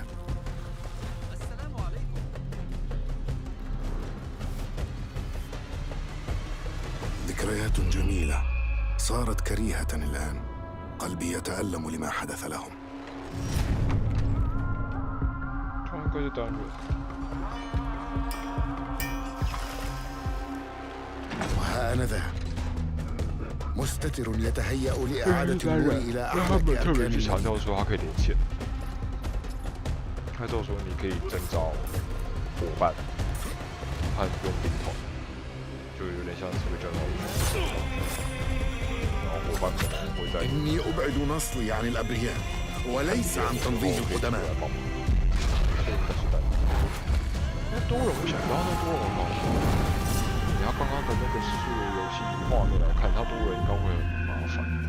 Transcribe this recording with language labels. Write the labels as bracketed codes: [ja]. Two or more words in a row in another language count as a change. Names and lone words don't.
[ar] السلام عليكم. ذكريات جميلة صارت كريهة الآن. قلبي يتألم لما حدث لهم. [zh] 会是单人。 [ar] وها أنا ذا مستتر يتهيأ لإعادة النور إلى [zh] 让他 [ar] أحلى [zh] 们特别 [ar] أركان [zh] 去强 [ar] الموت. [zh] 调说它可以连线，他就说你可以征召伙伴，他用兵团，就有点像是会叫到然后伙伴可能会在 [ar] إني أبعد نصلي عن الأبرياء وليس عن تنظيم القدماء. [zh] 那多人，我想不到那多人好像。你要刚刚的那个数游戏画面来看，它多人应该会很麻烦。